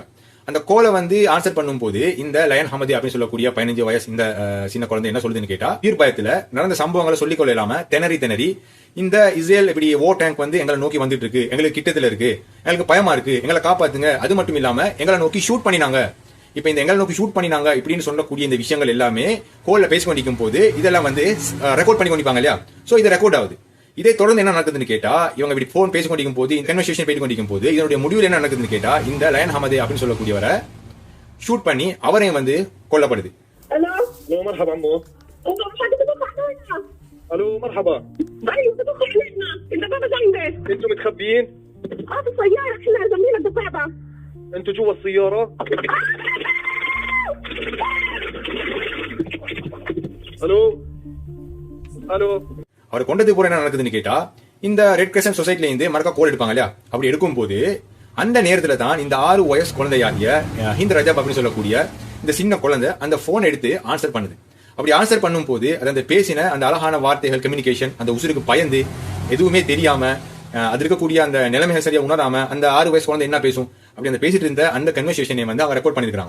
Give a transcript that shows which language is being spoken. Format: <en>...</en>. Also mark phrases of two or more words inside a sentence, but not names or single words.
<ta>அந்த கோலை வந்து ஆன்சர் பண்ணும் போது இந்த லயன் ஹமதி அப்படின்னு சொல்லக்கூடிய 15 வயசு இந்த சின்ன குழந்தை என்ன சொல்லுதுன்னு கேட்டா, உயிர் பயத்துல நடந்த சம்பவங்களை சொல்லிக் கொள்ள இல்லாம திணறி இந்த இஸ்ரேல் இப்படி டேங்க் வந்து எங்களை நோக்கி வந்துட்டு இருக்கு, எங்களுக்கு கிட்டத்துல இருக்கு, எங்களுக்கு பயமா இருக்கு, எங்களை காப்பாத்துங்க, அது மட்டும் இல்லாம எங்களை நோக்கி ஷூட் பண்ணினாங்க, இப்ப இந்த எங்களை நோக்கி ஷூட் பண்ணினாங்க இப்படின்னு சொல்லக்கூடிய இந்த விஷயங்கள் எல்லாமே கோல்ல பேசி கொண்டிருக்கும் போது இதெல்லாம் வந்து ரெக்கார்ட் பண்ணி கொண்டிருப்பாங்க இல்லையா. சோ இது ரெக்கார்ட் ஆகுது. இதை தொடர்ந்து என்ன நடக்குதுன்னு கேட்டா, இவங்க இப்படி போன் பேசி கொண்டிருக்கும் போது, கன்வர்சேஷன் பேசி கொண்டிருக்கும் போது இதனுடைய முடிவில் என்ன நடக்குதுன்னு கேட்டா, இந்த லயன் ஹமதே அப்படின்னு சொல்லக்கூடியவரை ஷூட் பண்ணி அவரையும் வந்து கொல்லப்படுது.</ta> <ar>الو مرحبا عمو. الو مرحبا. ايوه بدك علينا الدبابه جنبك. انتوا متخبيين؟ في السياره احنا جنبين الدبابه. انتوا جوا السياره؟ الو الو</ar> <ta>அவர் கொண்டது பூரா என்ன நடக்குதுன்னு கேட்டா, இந்த ரெட் கிரசன்ட் சொசைட்டில இருந்து மறக்க கோல் எடுப்பாங்க இல்லையா. அப்படி எடுக்கும் போது அந்த நேரத்துல தான் இந்த 6 வயசு குழந்தையாகிய ஹிந்த் ரஜப் அப்படின்னு சொல்லக்கூடிய இந்த சின்ன குழந்தை அந்த போன் எடுத்து ஆன்சர் பண்ணுது. அப்படி ஆன்சர் பண்ணும் போது அது அந்த பேசின அந்த அழகான வார்த்தைகள், கம்யூனிகேஷன், அந்த உசுருக்கு பயந்து எதுவுமே தெரியாம அது இருக்கக்கூடிய அந்த நிலைமைகள் சரியா உணராம அந்த 6 வயசு குழந்தை என்ன பேசும் அப்படி அந்த பேசிட்டு இருந்த அந்த கன்வர்சேஷனை வந்து அவங்க ரெக்கார்ட் பண்ணிருக்காங்க.</ta>